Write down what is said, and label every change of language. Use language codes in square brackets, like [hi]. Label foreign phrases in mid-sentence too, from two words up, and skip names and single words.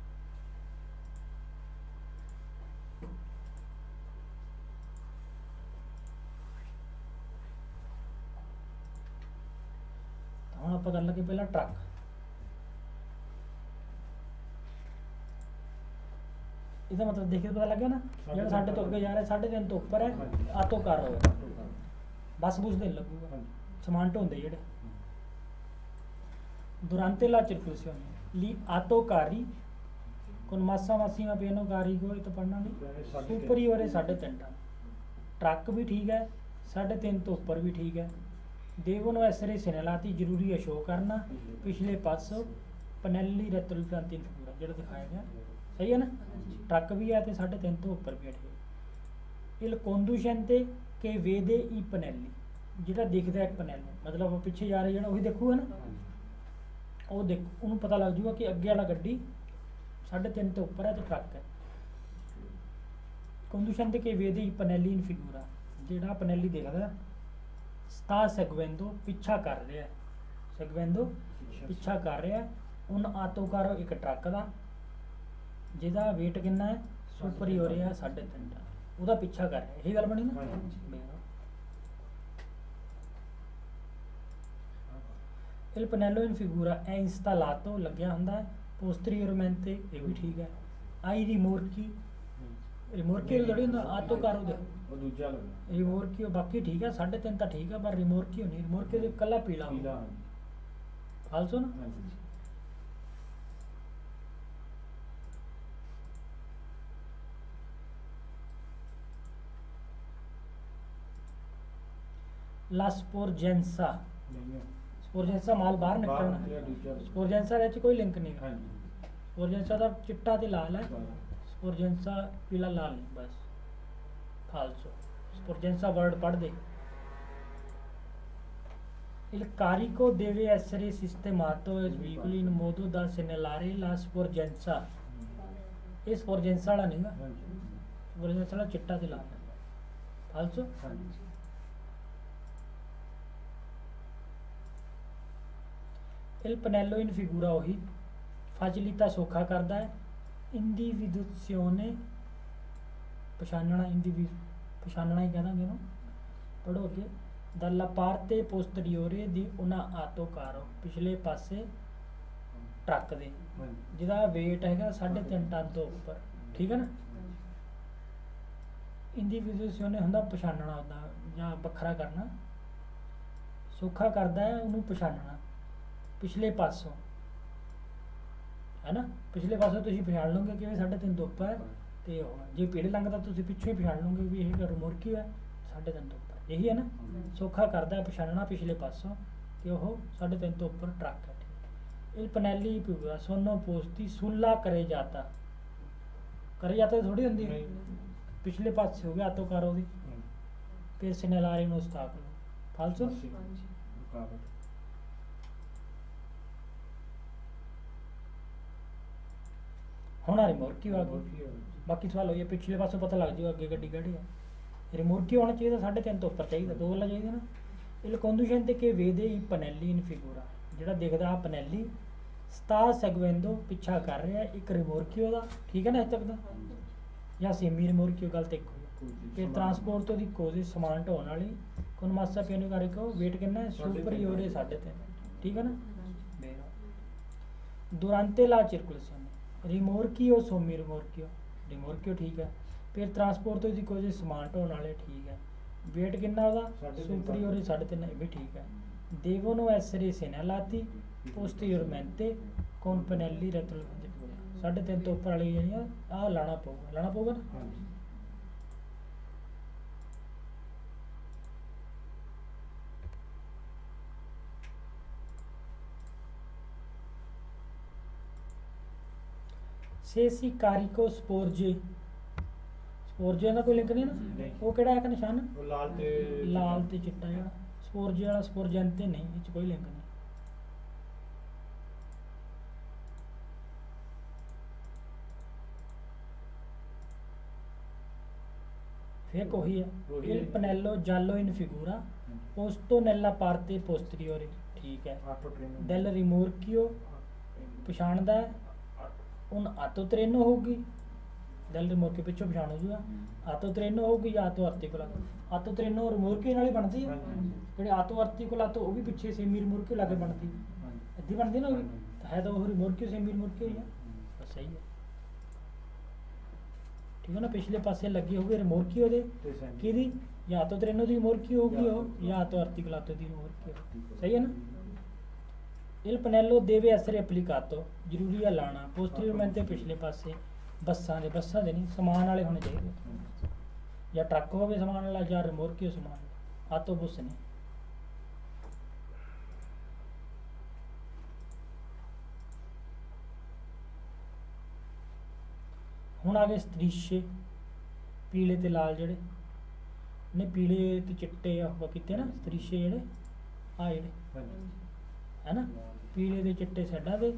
[pa] ਹੁਣ ਆਪਾਂ ਕਰ ਲਈਏ ਪਹਿਲਾਂ ਟਰੱਕ। ਇਹਦਾ ਮਤਲਬ ਦੇਖੇ ਪਤਾ ਲੱਗਿਆ ਨਾ, ਜਿਹੜਾ ਸਾਡੇ ਤੋਂ ਅੱਗੇ ਜਾ ਰਿਹਾ 3.5 ਤੋਂ ਉੱਪਰ ਹੈ, ਆਟੋ ਕਾਰੋ ਹੈ। ਬੱਸ ਬੁਸ ਦੇ ਲੱਗੂਗਾ, ਸਮਾਨ ਢੋਂਦੇ ਜਿਹੜੇ। [it] Durante la circolazione gli autocarri con massa massima pieno carico, [pa] ਇਹ ਤਾਂ ਪੜ੍ਹਨਾ ਨਹੀਂ, superiore 3.5 ਟਨ। ਟਰੱਕ ਵੀ ਠੀਕ ਹੈ, 3.5 ਤੋਂ ਉੱਪਰ ਵੀ ਠੀਕ ਹੈ। [it] devono essere segnalati, [pa] ਜ਼ਰੂਰੀ ਹੈ ਸ਼ੋਅ ਕਰਨਾ ਪਿਛਲੇ ਪਾਸੋਂ [it] pannelli retroriflettenti figura, [pa] ਜਿਹੜਾ ਦਿਖਾਇਆ ਗਿਆ, ਸਹੀ ਹੈ ਨਾ। ਟਰੱਕ ਵੀ ਹੈ ਤੇ 3.5 ਤੋਂ ਉੱਪਰ ਵੀ ਹੈ, ਠੀਕ। [it] il conducente che vede i pannelli, [pa] ਜਿਹੜਾ ਦਿਖਦਾ ਹੈ ਪਨੈਲੀ, ਮਤਲਬ ਪਿੱਛੇ ਜਾ ਰਿਹਾ ਜਿਹੜਾ ਉਹੀ ਦੇਖੂਗਾ ਨਾ, ਉਹ ਦੇਖ ਉਹਨੂੰ ਪਤਾ ਲੱਗ ਜੂਗਾ ਕਿ ਅੱਗੇ ਵਾਲਾ ਗੱਡੀ 3.5 ਤੋਂ ਉੱਪਰ ਹੈ ਤੇ ਟਰੱਕ ਹੈ। [it] conducente che vede i pannelli in figura, [pa] ਜਿਹੜਾ ਪਨੈਲੀ ਦੇਖਦਾ [it] sta seguendo [pa] ਪਿੱਛਾ ਕਰ ਰਿਹਾ, ਸੈਗਵੈਂਦੋ ਪਿੱਛਾ ਕਰ ਰਿਹਾ [it] un autocarro [pa] ਇੱਕ ਟਰੱਕ ਦਾ ਜਿਹਦਾ weight ਕਿੰਨਾ ਹੈ ਸੁਪਰੀਓਰ ਹੈ 3.5 ਟਨ, ਉਹਦਾ ਪਿੱਛਾ ਕਰ ਰਿਹਾ। ਇਹੀ ਗੱਲ ਬਣੀ ਨਾ। ਹਾਂਜੀ। [it] Il pannello in figura è installato [pa] ਲੱਗਿਆ ਹੁੰਦਾ ਹੈ [it] posteriormente, [pa] ਇਹ ਵੀ ਠੀਕ ਹੈ। [it] ai rimorchi, [pa] ਰਿਮੋਰਕੀ ਜਿਹੜੀ ਹੁੰਦਾ ਆਟੋਕਾਰੋ ਦੇ ਉਹ ਦੂਜਾ ਲੱਗਾ ਰਿਮੋਰਕੀ ਬਾਕੀ ਠੀਕ ਹੈ 3.5 ਤਾਂ ਠੀਕ ਹੈ, ਪਰ ਰਿਮੋਰਕੀ ਨਹੀਂ, ਰਿਮੋਰਕੀ ਦੇ ਕੱਲਾ ਪੀਲਾ ਪੀਲਾ। ਫਾਲਸੋ ਨਾ। ਹਾਂਜੀ [it] la sporgenza, [pa] ਨਹੀਂ ਹੈ ਸਪੋਰਜੈਂਸਾ ਮਾਲ ਬਾਹਰ ਨਿਕਲਣਾ, ਨਿਕਲਿਆ ਦੂਜਾ ਸਪੋਰਜੈਂਸਾ ਦੇ ਵਿੱਚ ਕੋਈ ਲਿੰਕ ਨਹੀਂ ਹੈ। ਹਾਂਜੀ ਸਪੋਰਜੈਂਸਾ ਦਾ ਚਿੱਟਾ ਤੇ ਲਾਲ ਹੈ, ਬਾਰਾਂ। ਸਪੋਰਜੈਂਸਾ ਪੀਲਾ ਲਾਲ ਨਹੀਂ, ਬਸ ਫਾਲਸੋ। ਸਪੋਰਜੈਂਸਾ ਵਰਡ ਪੜ੍ਹ ਦੇ। [it] Il carico deve essere sistemato e svincoli in modo da segnalare la sporgenza। [pa] ਇਹ ਸਪੋਰਜੈਂਸਾ ਵਾਲਾ ਨਹੀਂ ਗਾ, ਹਾਂਜੀ ਸਪੋਰਜੈਂਸਾ ਵਾਲਾ ਚਿੱਟਾ ਤੇ ਲਾਲ ਹੈ, ਫਾਲਸੋ। ਹਾਂਜੀ [it] Il pannello in figura [pa] ਉਹੀ ਫਾਜ਼ਿਲਿਤਾ ਸੌਖਾ ਕਰਦਾ ਹੈ। ਇੰਡੀਵਿਦੂzione ਪਛਾਣਨਾ, ਪਛਾਣਨਾ ਹੀ ਕਹਾਂਗੇ ਇਹਨੂੰ, ਪੜ੍ਹੋ ਅੱਗੇ। [it] dalla parte posteriore di una autocarro, [pa] ਪਿਛਲੇ ਪਾਸੇ ਟਰੱਕ ਦੇ ਹਾਂਜੀ ਜਿਹਦਾ weight ਹੈਗਾ 3.5 ਟਨ ਤੋਂ ਉੱਪਰ, ਠੀਕ ਹੈ ਨਾ। ਇੰਡੀਵਿਦੂzione ਹੁੰਦਾ ਪਛਾਣਨਾ ਹੁੰਦਾ ਜਾਂ ਵੱਖਰਾ ਕਰਨਾ, ਸੌਖਾ ਕਰਦਾ ਹੈ ਉਹਨੂੰ ਪਛਾਣਨਾ ਪਿਛਲੇ ਪਾਸੋਂ, ਹੈ ਨਾ। ਪਿਛਲੇ ਪਾਸੋਂ ਤੁਸੀਂ ਪਛਾਣ ਲਓਗੇ ਕਿ ਇਹ 3.5 ਤੋਂ ਉੱਪਰ ਹੈ, ਤੇ ਉਹ ਜੇ ਪੀੜੇ ਲੰਘਦਾ ਤੁਸੀਂ ਪਿੱਛੋਂ ਹੀ ਪਛਾਣ ਲਓਗੇ ਵੀ ਇਹ ਰਿਮੋਰਕੀ ਹੈ 3.5 ਤੋਂ ਉੱਪਰ, ਇਹੀ ਹੈ ਨਾ। ਸੌਖਾ ਕਰਦਾ ਹੈ ਪਛਾਣਨਾ ਪਿਛਲੇ ਪਾਸੋਂ ਕਿ ਉਹ 3.5 ਤੋਂ ਉੱਪਰ ਟਰੱਕ ਹੈ। [it] Il pannelli figura sono posti sulla carreggiata, carreggiata [pa] ਥੋੜੀ ਹੁੰਦੀ ਹੈ, ਪਿਛਲੇ ਪਾਸੇ ਹੋ ਗਿਆ ਆਟੋਕਾਰ ਉਹਦੀ, ਫਿਰ [it] segnalare un ostacolo, falso। [pa] ਹਾਂਜੀ ਰੁਕਾਵਟ ਹੁਣ ਆ ਰਿਮੋਰਕੀ ਆ ਗਈ। ਬਾਕੀ ਸਵਾਲ ਹੋਈਏ ਪਿਛਲੇ ਪਾਸੋਂ ਪਤਾ ਲੱਗ ਜਾਊਗਾ ਅੱਗੇ ਗੱਡੀ ਕਿਹੜੀ ਹੈ। ਰਿਮੋਰਕੀ ਹੋਣਾ ਚਾਹੀਦਾ 3.5 ਤੋਂ ਉੱਪਰ ਚਾਹੀਦਾ, 2 ਵਾਲਾ ਚਾਹੀਦਾ ਨਾ। [it] il conducente che vede i pannelli in figura, [pa] ਜਿਹੜਾ ਦੇਖਦਾ ਆ ਪਨੈਲੀ [it] sta seguendo [pa] ਪਿੱਛਾ ਕਰ ਰਿਹਾ ਇੱਕ ਰਿਮੋਰਕੀ ਉਹਦਾ, ਠੀਕ ਹੈ ਨਾ ਇੱਥੇ ਤੱਕ ਦਾ, ਜਾਂ ਸੇਮੀ ਰਿਮੋਰਕੀ ਗਲਤ ਇੱਕ ਹੋਈ। ਫਿਰ [it] trasporto di cose [pa] ਸਮਾਨ ਢੋਣ ਵਾਲੀ [it] con massa pieno carico [pa] weight ਕਿੰਨਾ ਹੈ ਸੁਪਰੀਓਰੇ 3.5, ਠੀਕ ਹੈ ਨਾ। [it] durante la circolazione rimorchio sommi rimorchio [pa] ਠੀਕ ਹੈ। ਫਿਰ [it] trasporto di cose [pa] ਸਮਾਨ ਢੋਣ ਵਾਲੇ, ਠੀਕ ਹੈ। weight ਕਿੰਨਾ ਉਹਦਾ ਸੁਪਰੀਓਰੇ 3.5, ਇਹ ਵੀ ਠੀਕ ਹੈ। [it] devono essere segnalati posteriormente con pannelli retrovisori, [pa] 3.5 ਤੋਂ ਉੱਪਰ ਵਾਲੀ ਜਿਹੜੀਆਂ ਆਹ ਲਾਣਾ ਪਊਗਾ ਨਾ। ਹਾਂਜੀ [it] se si carico sporge [pa] ਦਾ ਕੋਈ ਲਿੰਕ ਨਹੀਂ ਨਾ, ਨਹੀਂ। ਉਹ ਕਿਹੜਾ ਹੈ ਨਿਸ਼ਾਨ, ਉਹ ਲਾਲ ਤੇ ਲਾਲ ਤੇ ਚਿੱਟਾ ਜਿਹੜਾ ਸਪੋਰਜੇ ਵਾਲਾ, ਸਪੋਰਜੈਂਤੇ ਨਹੀਂ, ਇਹ 'ਚ ਕੋਈ ਲਿੰਕ ਨਹੀਂ। ਫਿਰ ਉਹੀ ਹੈ ਉਹੀ [it] il [pa] ਹੈ। [it] pannello giallo in figura posto nella parte posteriore, [pa] ਠੀਕ ਹੈ। ਆਟੋ ਟ੍ਰੇਨ [it] del rimorchio [pa] ਪਛਾਣਦਾ ਹੈ ਹੁਣ ਆਟੋ ਟ੍ਰੇਨੋ ਹੋਊਗੀ, [it] del rimorchio [pa] ਪਿੱਛੋਂ ਪਛਾਣ ਹੋ ਜੂਗਾ, ਆਟੋ ਟ੍ਰੇਨੋ ਹੋਊਗੀ ਜਾਂ [it] auto articolato. [pa] ਆਟੋ ਟ੍ਰੇਨੋ ਰਿਮੋਰਕੀ ਨਾਲ ਹੀ ਬਣਦੀ ਹੈ, ਜਿਹੜੇ [it] auto articolato [pa] ਉਹ ਵੀ ਪਿੱਛੇ ਸੇਮੀ ਰਿਮੋਰਕੀ ਲਾ ਕੇ ਬਣਦੀ, ਇੱਦੀ ਬਣਦੀ ਨਾ ਉਹ ਵੀ, ਤਾਂ ਹੈ ਤਾਂ ਉਹ ਰਿਮੋਰਕੀ ਸੇਮੀ ਰਿਮੋਰਕੀ ਹੋਈ ਹੈ, ਬਸ ਸਹੀ ਹੈ, ਠੀਕ ਹੈ ਨਾ। ਪਿਛਲੇ ਪਾਸੇ ਲੱਗੀ ਹੋਊਗੀ ਰਿਮੋਰਕੀ ਉਹਦੇ ਕਿਹਦੀ, ਜਾਂ ਆਟੋ ਟ੍ਰੇਨੋ ਦੀ ਰਿਮੋਰਕੀ ਹੋਊਗੀ ਉਹ, ਜਾਂ [it] auto articolato [pa] ਦੀ ਰਿਮੋਰਕੀ ਹੋਊਗੀ, ਸਹੀ ਹੈ ਨਾ। [it] il pannello deve essere applicato, [pa] ਜ਼ਰੂਰੀ ਹੈ ਲਾਣਾ posteriormente ਪਿਛਲੇ ਪਾਸੇ, ਬੱਸਾਂ ਦੇ ਨਹੀਂ, ਸਮਾਨ ਵਾਲੇ ਹੋਣੇ ਚਾਹੀਦੇ, ਜਾਂ ਟਰੱਕ ਹੋਵੇ ਸਮਾਨ ਵਾਲਾ ਜਾਂ ਰਿਮੋਰਕੀ ਸਮਾਨ ਵਾਲਾ, ਆਟੋ ਬੁੱਸ ਨਹੀਂ। ਹੁਣ ਆ ਗਏ ਸਤਰੀਸ਼ੇ, ਪੀਲੇ ਤੇ ਲਾਲ ਜਿਹੜੇ ਨੇ, ਪੀਲੇ ਤੇ ਚਿੱਟੇ ਉਹ ਕੀਤੇ ਨਾ ਸਤਰੀਸ਼ੇ ਜਿਹੜੇ ਆ ਜਿਹੜੇ ਹੈ ਨਾ, ਪੀਲੇ ਤੇ ਚਿੱਟੇ ਸਾਈਡਾਂ ਦੇ